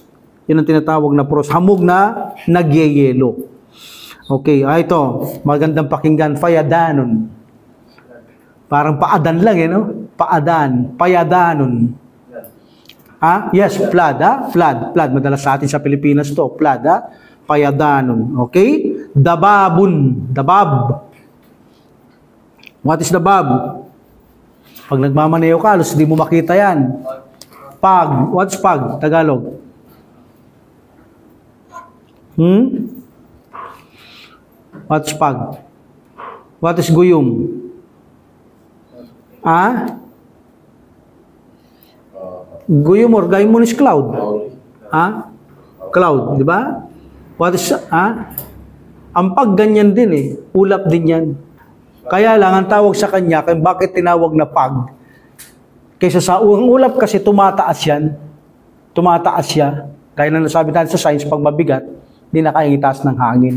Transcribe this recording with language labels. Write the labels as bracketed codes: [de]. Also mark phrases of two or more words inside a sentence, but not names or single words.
[tl] Yun ang tinatawag na frost. Hamog na nagyeyelo. Okay, ito, magandang pakinggan, payadanon. Parang paadan lang, no? Paadan, payadanon. [en] Yes, flood, flood. [tl] Flood, madalas sa atin sa Pilipinas to. Flood, payadanon. Okay? Dababun. Dabab. [en] What is dabab? [tl] Pag nagmamaneo ka, halos hindi mo makita yan. [en] Pag. What's pag? Tagalog. What's pag? What is guyong? Guyom or gaimon is cloud. [tl] Cloud, di ba? [en] What is, [tl] ang pag ganyan din eh. Ulap din yan. Kaya lang, ang tawag sa kanya, kaya bakit tinawag na pag? Kaysa sa ulap kasi tumataas yan. Tumataas siya. Kaya na nasabi natin sa science, pag mabigat, hindi na kayang itaas ng hangin.